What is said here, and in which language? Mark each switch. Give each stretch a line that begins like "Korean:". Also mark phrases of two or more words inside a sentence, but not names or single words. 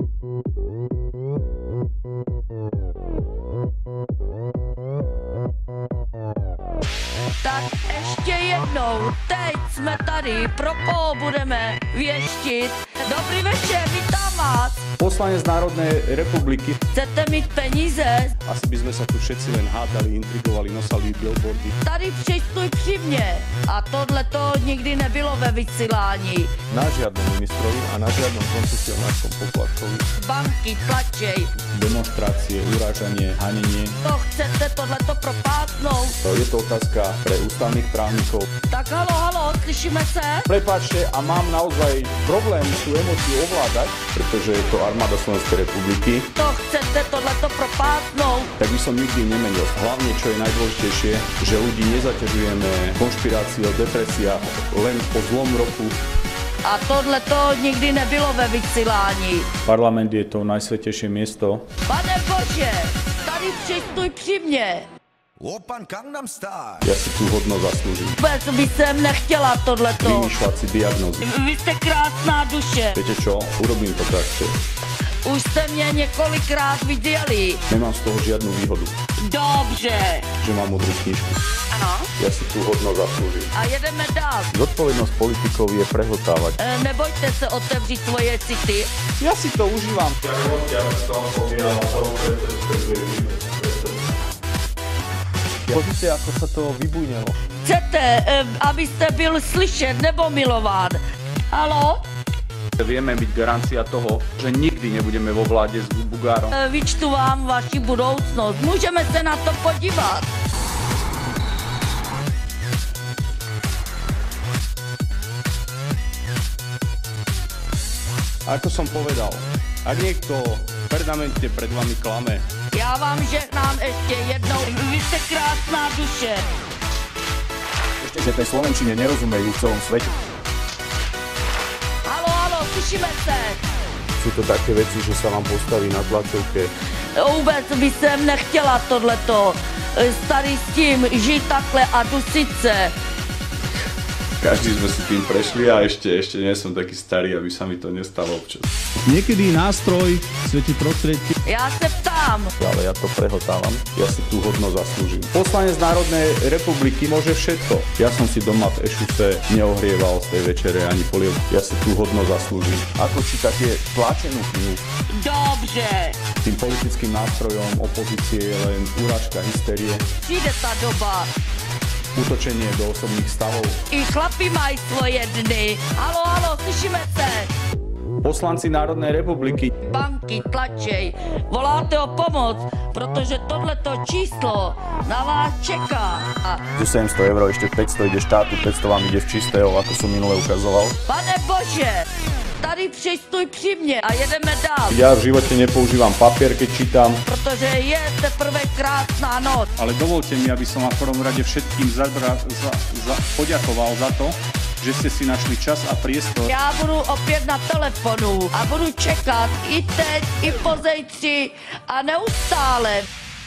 Czech: Tak ještě jednou, teď jsme tady, pro koho budeme věštit. Dobrý večer, vítám vás.
Slovak: Poslanec Národnej republiky.
Czech: Chcete mít peníze?
Slovak: Asi by sme sa tu všetci len hádali, intrigovali, nosali billboardy.
Czech: Tady přistuj při mně. A tohle to nikdy nebylo ve vysílání.
Slovak: Na žiadnom ministrovi a na žiadnom koncesionárskom poplatkovi. Banky tlačej. Demonstrácie, urážanie, hanenie.
Czech: To chcete tohleto propásnout?
Slovak: Je to otázka pre ústavných právnikov.
Czech: Tak halo, slyšíme se?
Slovak: Prepáčte, a mám naozaj problém tú emóciu ovládať, pretože je to armáda Slovenskej republiky.
Czech: To chcete tohleto propásnout?
Slovak: Tak by som nikdy nemenil. Hlavne, čo je najdôležitejšie, že ľudí nezaťažujeme konšpiráciou, depresiách len po zlom roku.
Czech: A tohleto nikdy nebylo ve vysílání.
Slovak: Parlament je to najsvätejšie miesto.
Czech: Pane Bože, tady přistuj při mně.
English: Open Gangnam Style.
Slovak: Ja si tú hodnosť zaslúžim.
Czech: Vůbec bych sem nechtěla tohleto.
Slovak: Vymýšľať si diagnózy.
Czech: Vy jste krásná duše.
Slovak: Viete čo? Urobím to tak, že
Czech: Už jste mě několikrát viděli.
Slovak: nemám z toho žiadnu výhodu.
Czech: Dobře.
Slovak: Že mám modrú knižku.
Czech: Ano.
Slovak: Ja si tú hodnosť zaslúžim.
Czech: A jedeme dál.
Slovak: Zodpovednosť politikov je prehltávať.
Czech: Nebojte se otevřít svoje city.
Slovak: Ja si to užívam. Pozrite, ako sa to vybujnelo.
Czech: Chcete, abyste byl slyšet nebo milován. Halo?
Slovak: Vieme byť garancia toho, že nikdy nebudeme vo vláde s Bugárom.
Czech: Vyčtu vám vaši budoucnost. Můžeme se na to podívat.
Slovak: Ako som povedal, ak niekto permanentne pred vami klame,
Czech: Já vám žehnám ještě jednou. Vy jste krásná duše.
Slovak: že tej slovenčine nerozumejú v celom svete.
Czech: Halo, slyšíme se.
Slovak: Sú to také veci, že sa vám postaví na tlačovke.
Czech: Vůbec by jsem nechtěla tohleto. Starý s tím, žít takhle a dusit se.
Slovak: Každý sme si tým prešli a ešte nie som taký starý, aby sa mi to nestalo občas. Niekedy nástroj svetí prostriedky.
Czech: Já se ptám.
Slovak: Ale ja to prehltávam, ja si tú hodnosť zaslúžim. Poslanec Národnej republiky môže všetko. Ja som si doma v Ešuse neohrieval z tej večere ani polievku. Ja si tú hodnosť zaslúžim. Ako čítate tlačenú knihu?
Czech: Dobře.
Slovak: Tým politickým nástrojom opozície je len urážka, hysterie,
Czech: Přijde ta doba.
Slovak: útočenie do osobných stavov.
Czech: I chlapi mají svoje dny. Halo, slyšíme se.
Slovak: Poslanci Národnej republiky. Banky tlačej.
Czech: Voláte o pomoc, protože tohleto číslo na vás čeká.
Slovak: A 700 eur, ešte 500 ide štátu, 500 vám ide v čistého, ako som minule ukazoval.
Czech: pane Bože, tady přistuj při mně a jedeme dál,
Slovak: Ja v živote nepoužívam papier, keď čítam.
Czech: protože je teprve krásná noc.
Slovak: Ale dovolte mi, aby som vám v prvom rade všetkým poďakoval za to, že ste si našli čas a priestor.
Czech: Já budu opět na telefonu a budu čekat i teď, i pozejtří a neustále.